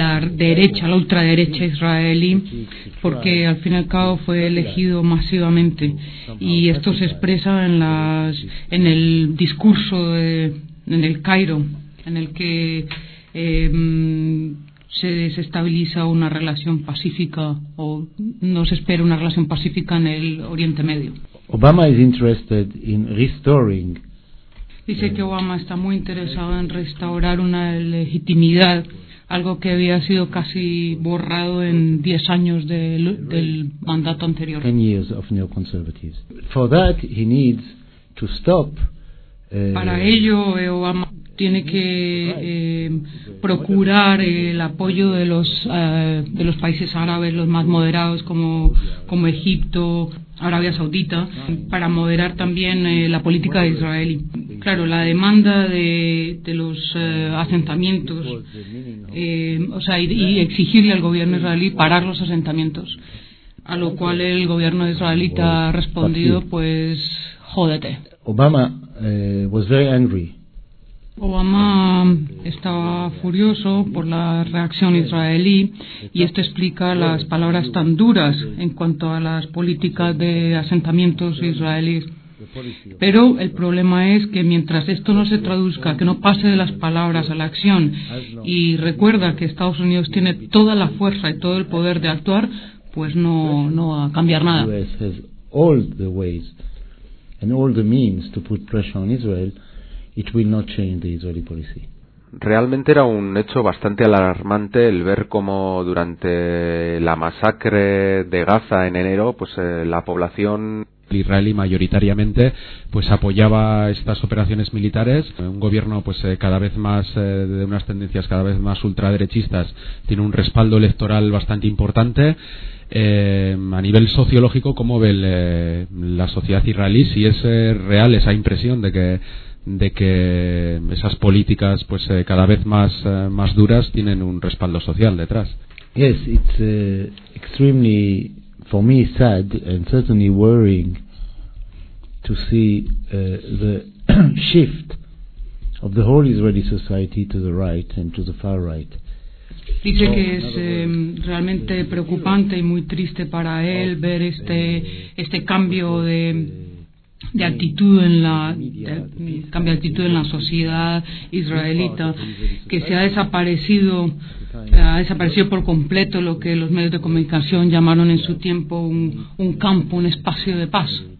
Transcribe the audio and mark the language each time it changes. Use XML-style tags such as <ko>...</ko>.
<es>derecha, la ultraderecha israelí, porque al fin y al cabo fue elegido masivamente, y esto se expresa en el discurso en el Cairo, en el que se desestabiliza una relación pacífica, o no se espera una relación pacífica en el Oriente Medio.</es> <en>Obama is interested in restoring.</en> <es>Dice que Obama está muy interesado en restaurar una legitimidad, algo que había sido casi borrado en 10 años del mandato anterior.</es> <en>10 years of neoconservatives. For that he needs to stop.</en> <es>Para ello Obama tiene que procurar el apoyo de los países árabes, los más moderados como Egipto, Arabia Saudita, para moderar también la política de Israel. Claro, la demanda de los asentamientos, y exigirle al gobierno israelí parar los asentamientos, a lo cual el gobierno israelita ha respondido, pues, jódete.</es> <en>Obama was very angry.</en> <es>Obama estaba furioso por la reacción israelí, y esto explica las palabras tan duras en cuanto a las políticas de asentamientos israelíes. Pero el problema es que mientras esto no se traduzca, que no pase de las palabras a la acción, y recuerda que Estados Unidos tiene toda la fuerza y todo el poder de actuar, pues no va a cambiar nada.</es> <en>US has all the ways and all the means to put pressure on Israel. It will not change the Israeli policy.</en> <es>Realmente era un hecho bastante alarmante el ver cómo durante la masacre de Gaza en enero, pues la población israelí mayoritariamente pues apoyaba estas operaciones militares. Un gobierno pues cada vez más de unas tendencias cada vez más ultraderechistas tiene un respaldo electoral bastante importante. A nivel sociológico, ¿cómo ve la sociedad israelí? Si es real esa impresión de que esas políticas pues cada vez más más duras tienen un respaldo social detrás.</es> <en>Yes, it's extremely for me sad and certainly worrying to see the shift of the whole Israeli society to the right and to the far right.</en> <es>Dice que es realmente preocupante y muy triste para él ver este cambio de actitud en la sociedad israelita, que se ha desaparecido por completo lo que los medios de comunicación llamaron en su tiempo un campo, un espacio de paz,</es>